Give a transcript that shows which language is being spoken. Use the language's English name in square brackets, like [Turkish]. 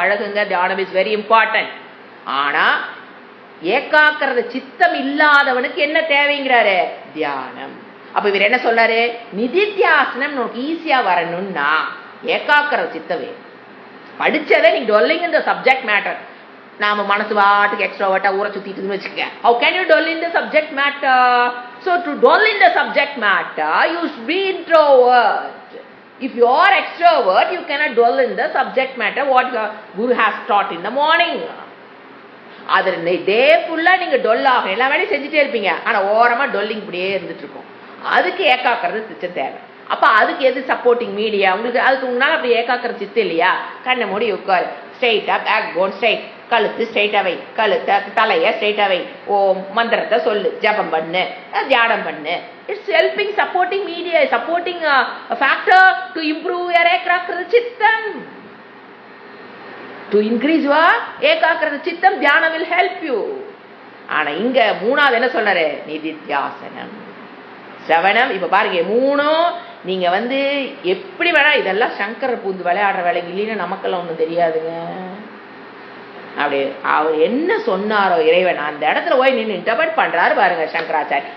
[Tamil] பழகுங்க, தியானம் [English] Is very important. [Tamil] ஆனா ஏகாக்கிரத சித்தம் இல்லாதவனுக்கு என்ன தேவைங்கிறாரு? தியானம். அப்ப இவர் என்ன சொல்றாரு? நிதித்தியாசனம் உனக்கு ஈஸியா வரணும்னா ஏகாக்கிரத சித்தவே படிச்சதை நீ டொல்லிங் இந்த சப்ஜெக்ட் மேட்டர். நாம மனசு வாட்டுக்கு எக்ஸ்ட்ராவர்ட்டா ஊரை சுத்திட்டு வச்சுக்க. [English] How can you dwell in the subject matter? So to dwell in the subject matter, you should be introvert. If you are extrovert, you cannot dwell in the subject matter what your guru has taught in the morning. [Tamil] அதுல டே ஃபுல்லா நீங்க டொல் ஆகும், எல்லா வேலையும் செஞ்சுட்டே இருப்பீங்க. ஆனா ஓரமா டொல்லிங் இப்படியே இருந்துட்டு இருக்கும். அதுக்கு ஏகாக்கிரத சித்தம் தேவை. அப்ப அதுக்கு எது சப்போர்ட்டிங் மீடியா? உங்களுக்கு அதுக்கு முன்னால அப்படி ஏகாக்கிரத சித்தம் இல்லையா? கண்ணை மூடி உட்காரு, ஸ்ட்ரெயிட்டா பேக் போன் ஸ்ட்ரெயிட், கழுத்து ஸ்ட்ரெயிட்டா வை, கழுத்தை தலைய ஸ்ட்ரெயிட்டா வை, ஓம் மந்திரத்தை சொல்லு, ஜபம் பண்ணு, தியானம் பண்ணு. [English] It's helping supporting media, supporting factor to improve your ஏகாக்கிரத சித்தம். To increase your ஏகாக்கிரத சித்தம், தியானம் will help you. [Tamil] ஆனா இங்க மூணாவது என்ன சொல்றாரு? நிதித்தியாசனம், சிரவணம். இப்ப பாருங்க, மூணும் நீங்க வந்து எப்படி வேணா, இதெல்லாம் சங்கர பூந்து விளையாடுற வேலைங்க இல்லைன்னா நமக்கெல்லாம் ஒண்ணும் தெரியாதுங்க. அப்படி அவர் என்ன சொன்னாரோ இறைவன் அந்த இடத்துல போய் நின்று இன்டர்பிரட் பண்றாரு பாருங்க சங்கராச்சாரி.